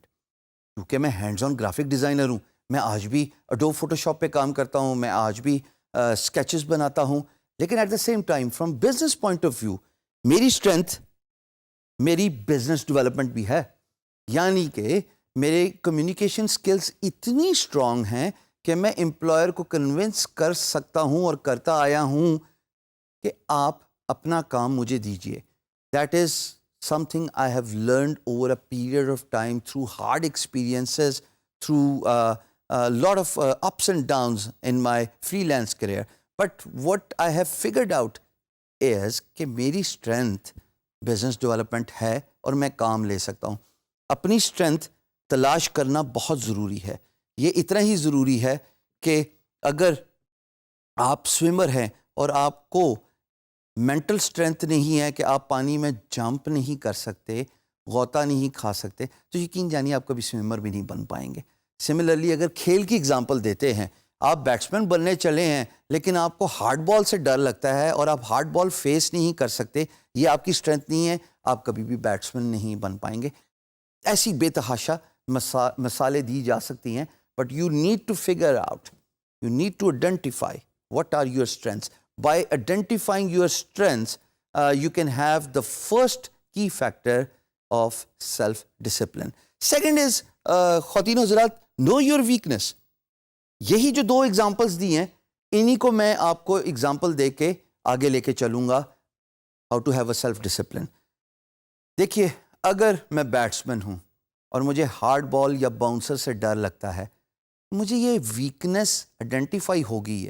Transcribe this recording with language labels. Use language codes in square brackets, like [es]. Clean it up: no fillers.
[ur] کیونکہ میں hands on graphic designer ہوں، میں آج بھی اڈوب فوٹو شاپ پہ کام کرتا ہوں، میں آج بھی اسکیچز بناتا ہوں، لیکن [en] at the same time from business point of view [ur] میری اسٹرینتھ میری بزنس ڈیولپمنٹ بھی ہے. یعنی کہ میرے کمیونیکیشن سکلز اتنی اسٹرانگ ہیں کہ میں امپلائر کو کنونس کر سکتا ہوں اور کرتا آیا ہوں کہ آپ اپنا کام مجھے دیجئے. [en] That is something I have learned over a period of time through hard experiences, through a lot of ups and downs in my freelance career. But what I have figured out is [ur] کہ میری [en] strength business development [ur] ہے اور میں کام لے سکتا ہوں. اپنی strength تلاش کرنا بہت ضروری ہے. یہ اتنا ہی ضروری ہے کہ اگر آپ سوئمر ہیں اور آپ کو مینٹل اسٹرینتھ نہیں ہے کہ آپ پانی میں جمپ نہیں کر سکتے، غوطہ نہیں کھا سکتے، تو یقین جانیے آپ کبھی سوئمر بھی نہیں بن پائیں گے. سملرلی اگر کھیل کی اگزامپل دیتے ہیں، آپ بیٹسمین بننے چلے ہیں لیکن آپ کو ہارڈ بال سے ڈر لگتا ہے اور آپ ہارڈ بال فیس نہیں کر سکتے، یہ آپ کی اسٹرینتھ نہیں ہے، آپ کبھی بھی بیٹسمین نہیں بن پائیں گے. ایسی بے تحاشا مثالیں دی جا سکتی ہیں، [en] But you need to figure out, you need to identify what are your strengths. By identifying your strengths, you can have the first key factor of self-discipline. Second is, [ur] خواتین حضرات, [en] know your weakness. [ur] یہی جو 2 examples دی ہیں، انہی کو میں آپ کو example دے کے آگے لے کے چلوں گا [en] how to have a self-discipline. [ur] دیکھیے، اگر میں بیٹسمین ہوں اور مجھے ہارڈ بال یا باؤنسر سے ڈر لگتا ہے، مجھے یہ ویکنس آئیڈینٹیفائی ہو گئی ہے.